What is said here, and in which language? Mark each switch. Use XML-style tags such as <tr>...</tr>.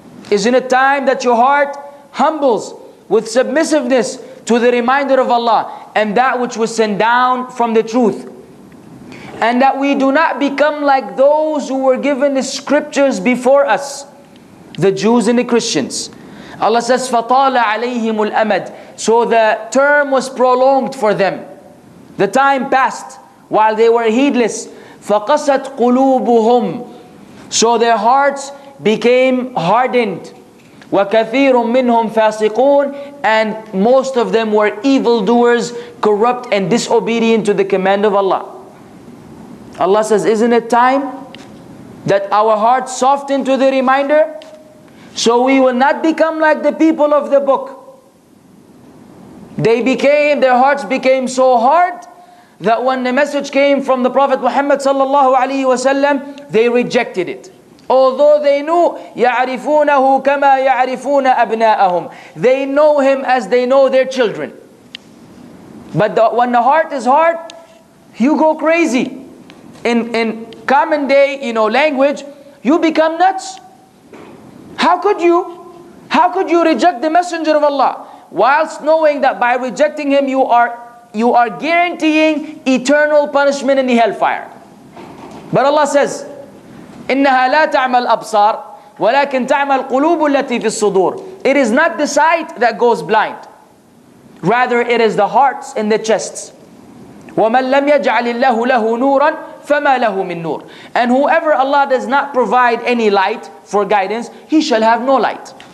<en>Isn't it time that your heart humbles with submissiveness to the reminder of Allah and that which was sent down from the truth? And that we do not become like those who were given the scriptures before us, the Jews and the Christians. Allah says,</en> <ar>فَطَالَ عَلَيْهِمُ الْأَمَدِ.</ar> <en>So the term was prolonged for them. The time passed while they were heedless.</en> <ar>فَقَسَتْ قُلُوبُهُمْ.</ar> <en>So their hearts became hardened.</en> <ar>وَكَثِيرٌ مِّنْهُمْ فَاسِقُونَ.</ar> <en>And most of them were evildoers, corrupt and disobedient to the command of Allah. Allah says, isn't it time that our hearts soften to the reminder? So we will not become like the people of the book. Their hearts became so hard that when the message came from the Prophet Muhammad sallallahu alaihi wasallam, they rejected it. Although they knew,</en> <ar>يَعْرِفُونَهُ كَمَا يَعْرِفُونَ أَبْنَاءَهُم.</ar> <en>They know him as they know their children. But when the heart is hard, you go crazy. In common day, language, you become nuts. How could you reject the messenger of Allah whilst knowing that by rejecting him you are guaranteeing eternal punishment in the hellfire? But Allah says,</en> <ar>إنها لا تعمى الأبصار ولكن تعمى القلوب التي في الصدور.</ar> <en>It is not the sight that goes blind, rather it is the hearts and the chests.</en> <ar>وَمَنْ لَمْ يَجْعَلِ اللَّهُ لَهُ نُورًا فَمَا لَهُ مِن نُور.</ar> <en>And whoever Allah does not provide any light for guidance, he shall have no light.</en>